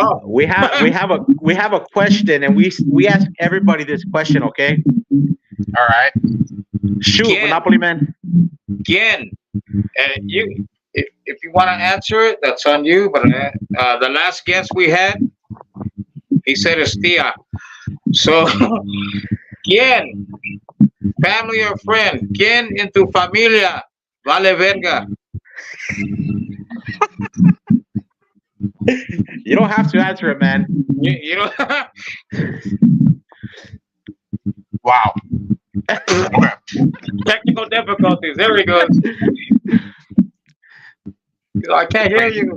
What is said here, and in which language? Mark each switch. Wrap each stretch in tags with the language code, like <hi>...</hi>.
<en>we have a question, and we ask everybody this question, okay? All right. Shoot, Yeah. Monopoly man. Again, you, if you want to answer it, that's on you. But the last guest we had, he said it's Tia.</en> <es>So, ¿quién,</es> <en>family or friend,</en> <es>quién en tu familia vale verga?</es> <en>You don't have to answer it, man. You know, Wow. Okay. technical difficulties. There he goes. I can't hear you.</en>